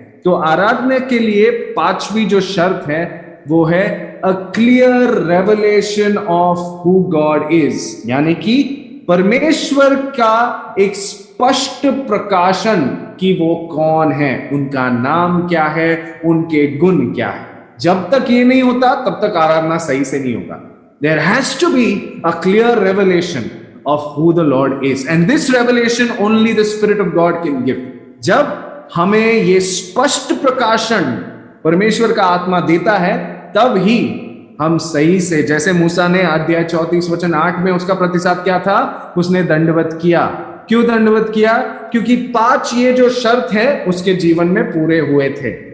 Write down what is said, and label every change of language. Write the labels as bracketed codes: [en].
[hi] तो आराधना के लिए पांचवी जो शर्त है वो है [en] a clear revelation of who God is, [hi] यानी कि परमेश्वर का एक स्पष्ट प्रकाशन कि वो कौन है, उनका नाम क्या है, उनके गुण क्या है। जब तक ये नहीं होता तब तक आराधना सही से नहीं होगा। [en] There has to be a clear revelation of who the Lord is, and this revelation only the Spirit of God can give। [hi] जब हमें ये स्पष्ट प्रकाशन परमेश्वर का आत्मा देता है, तब ही हम सही से, जैसे मूसा ने अध्याय 34 वचन 8 में उसका प्रतिसाद क्या था? उसने दंडवत किया। क्यों दंडवत किया? क्योंकि 5 ये जो शर्त है उसके जीवन में पूरे हुए थे।